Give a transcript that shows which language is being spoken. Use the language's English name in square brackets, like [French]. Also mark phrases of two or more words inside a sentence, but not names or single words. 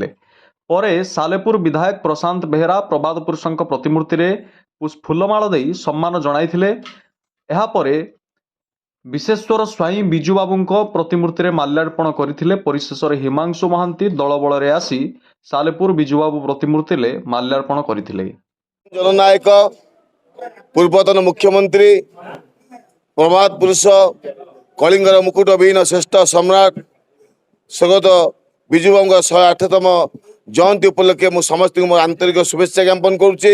[Odia] ପରେ ସାଲେପୁର ବିଧାୟକ ପ୍ରଶାନ୍ତ ବେହେରା ପ୍ରବାଦ ପୁରୁଷଙ୍କ ପ୍ରତିମୂର୍ତ୍ତିରେ ଫୁଲମାଳ ଦେଇ ସମ୍ମାନ ଜଣାଇଥିଲେ। ଏହାପରେ ବିଶେଶ୍ୱର ସ୍ୱାଇଁ ବିଜୁବାବୁଙ୍କ ପ୍ରତିମୂର୍ତ୍ତିରେ ମାଲ୍ୟାର୍ପଣ କରିଥିଲେ। ପରିଶେଷରେ ହିମାଂଶୁ ମହାନ୍ତି ଦଳବଳରେ ଆସି ସାଲେପୁର ବିଜୁବାବୁ ପ୍ରତିମୂର୍ତ୍ତିରେ ମାଲ୍ୟାର୍ପଣ କରିଥିଲେ। ଜନନାୟକ ପୂର୍ବତନ ମୁଖ୍ୟମନ୍ତ୍ରୀ ପ୍ରଭାତ ପୁରୁଷ କଳିଙ୍ଗର ମୁକୁଟ ବିହୀନ ଶ୍ରେଷ୍ଠ ସମ୍ରାଟ ସ୍ୱଗତ ବିଜୁବାବୁ 108ତମ ଜୟନ୍ତୀ ଉପଲକ୍ଷେ ମୁ ସମସ୍ତ ଆନ୍ତରିକ ଶୁଭେଚ୍ଛା ଜ୍ଞାପନ କରୁଛି।